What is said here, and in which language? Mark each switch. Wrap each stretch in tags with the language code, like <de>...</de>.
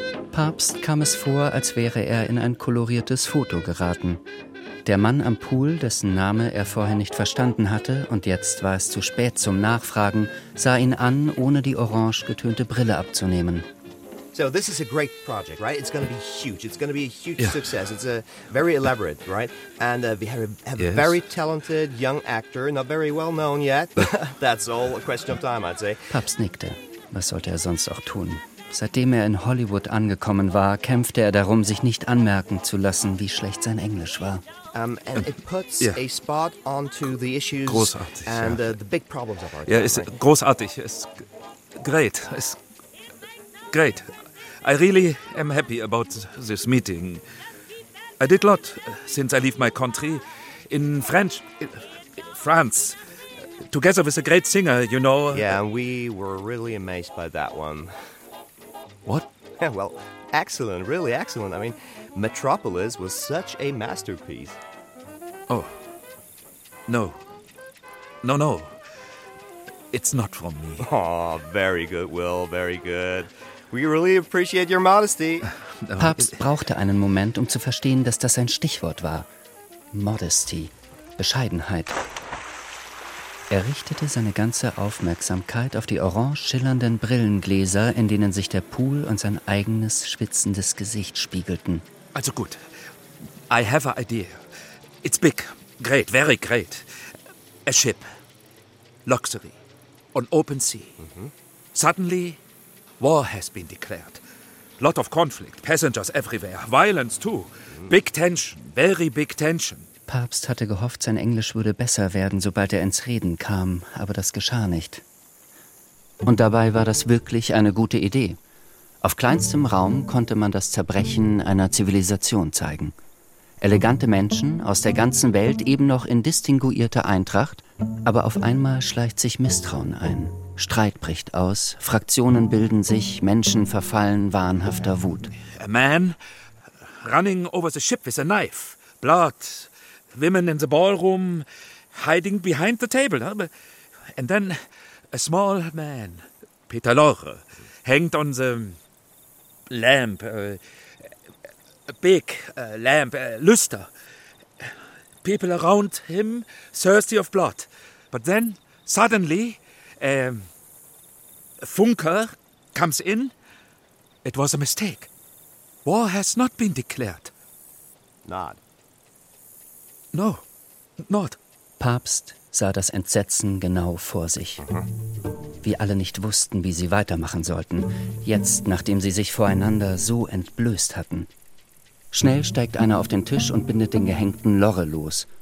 <de>Papst kam es vor, als wäre er in ein koloriertes Foto geraten. Der Mann am Pool, dessen Name er vorher nicht verstanden hatte und jetzt war es zu spät zum Nachfragen, sah ihn an, ohne die orange getönte Brille abzunehmen.</de> <en>So, this is a great project, right? It's going to be huge. It's going to be a huge success. It's a very elaborate, right? And we have a very talented young actor, not very well known yet. That's all a question of time, I'd say.</en> <de>Papst nickte. Was sollte er sonst auch tun? Seitdem er in Hollywood angekommen war, kämpfte er darum, sich nicht anmerken zu lassen, wie schlecht sein Englisch war. Großartig. Ja, ist großartig. Ist great. Ist great.</de> <en>I really am happy about this meeting. I did a lot since I leave my country in French, France. Together with a great singer, you know. Yeah, we were really amazed by that one. What? Well, excellent, really excellent. I mean, Metropolis was such a masterpiece. Oh. No. No, no. It's not for me. Oh, very good, Will, very good. We really appreciate your modesty.</en> <de>Papst brauchte einen Moment, um zu verstehen, dass das ein Stichwort war. Modesty, Bescheidenheit. Er richtete seine ganze Aufmerksamkeit auf die orange schillernden Brillengläser, in denen sich der Pool und sein eigenes schwitzendes Gesicht spiegelten. Also gut,</de> <en>I have an idea. It's big, great, very great. A ship, luxury, on open sea. Suddenly, war has been declared. Lot of conflict, passengers everywhere, violence too. Big tension, very big tension.</en> <de>Papst hatte gehofft, sein Englisch würde besser werden, sobald er ins Reden kam, aber das geschah nicht. Und dabei war das wirklich eine gute Idee. Auf kleinstem Raum konnte man das Zerbrechen einer Zivilisation zeigen. Elegante Menschen aus der ganzen Welt, eben noch in distinguierter Eintracht, aber auf einmal schleicht sich Misstrauen ein. Streit bricht aus, Fraktionen bilden sich, Menschen verfallen wahnhafter Wut.</de> <en>A man running over the ship with a knife, blood. Women in the ballroom, hiding behind the table. And then a small man, Peter Lorre, hanged on the lamp, a big lamp, luster. People around him, thirsty of blood. But then, suddenly, a Funker comes in. It was a mistake. War has not been declared. Not. No, not.</en> <de>Papst sah das Entsetzen genau vor sich. Wie alle nicht wussten, wie sie weitermachen sollten, jetzt, nachdem sie sich voreinander so entblößt hatten. Schnell steigt einer auf den Tisch und bindet den gehängten Lorre los.</de>